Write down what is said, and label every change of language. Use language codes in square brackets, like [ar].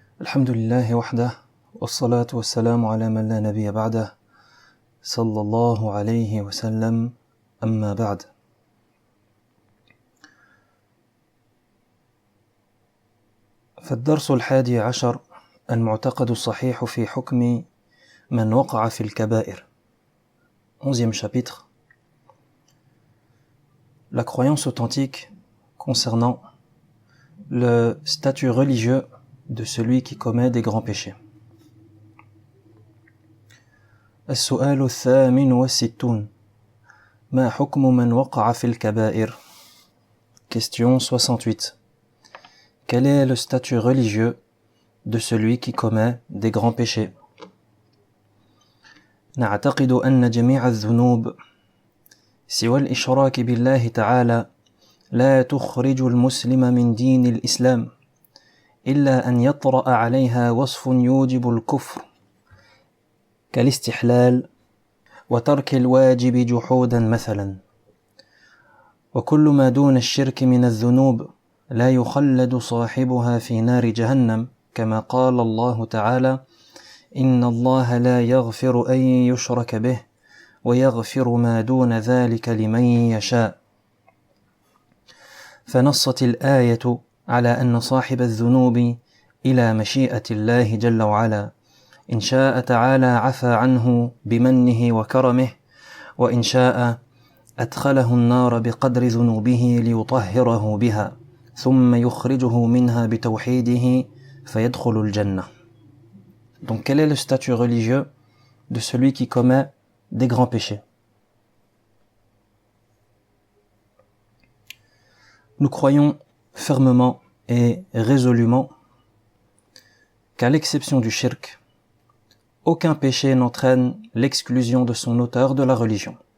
[ar] الحمد لله وحده والصلاة والسلام على من لا نبي بعده صلى الله عليه وسلم أما بعد. فالدرس 11 المعتقد الصحيح في حكم من وقع في الكبائر. [fr] 11e chapitre. La croyance authentique concernant le statut religieux de celui qui commet des grands péchés. [ar] السؤال 68 ما حكم من وقع في الكبائر. [fr] Question 68. Quel est le statut religieux de celui qui commet des grands péchés? [ar] نعتقد أن جميع الذنوب سوى الإشراك بالله تعالى لا تخرج المسلم من دين الإسلام إلا أن يطرأ عليها وصف يوجب الكفر كالاستحلال وترك الواجب جحودا مثلا. وكل ما دون الشرك من الذنوب لا يخلد صاحبها في نار جهنم كما قال الله تعالى إن الله لا يغفر أن يشرك به ويغفر ما دون ذلك لمن يشاء. فنصت الآية على أن صاحب الذنوب إلى مشيئة الله جل وعلا إن شاء تعالى عفى عنه بمنه وكرمه وإن شاء أدخله النار بقدر ذنوبه ليطهره بها ثم يخرجه منها بتوحيده فيدخل الجنة. [fr] Donc quel est le statut religieux de celui qui commet des grands péchés? Nous croyons fermement et résolument qu'à l'exception du shirk, aucun péché n'entraîne l'exclusion de son auteur de la religion.